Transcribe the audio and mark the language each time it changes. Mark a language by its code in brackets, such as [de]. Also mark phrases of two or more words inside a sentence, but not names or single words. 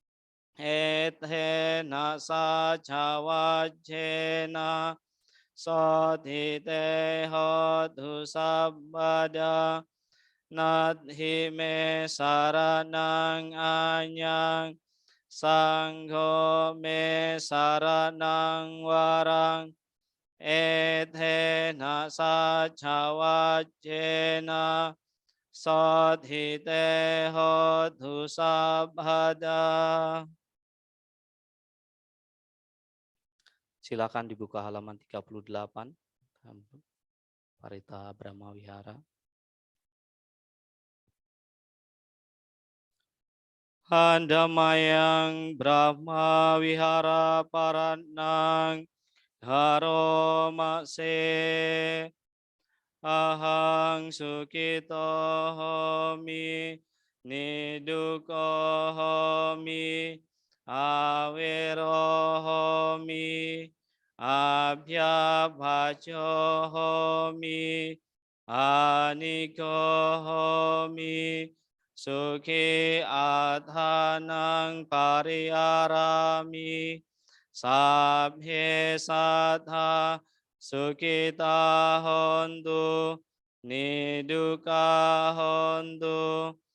[pi] Ethena sacawacena Sotite hotu sabbada Nadhi me saranang anyang Sangho me saranang warang Ethena sacawacena Sotite hotu sabbada. [id] Silakan dibuka halaman 38, Parita Brahma Wihara. [pi] Handamayang Brahma Wihara Paranang Haromase Ahang Sukito Homi Niduko Homi Avero Homi Abhyabhajo Homi Aniko Homi Sukhi adhanang pariyarami Sabhe sattha Sukita hontu Niduka hontu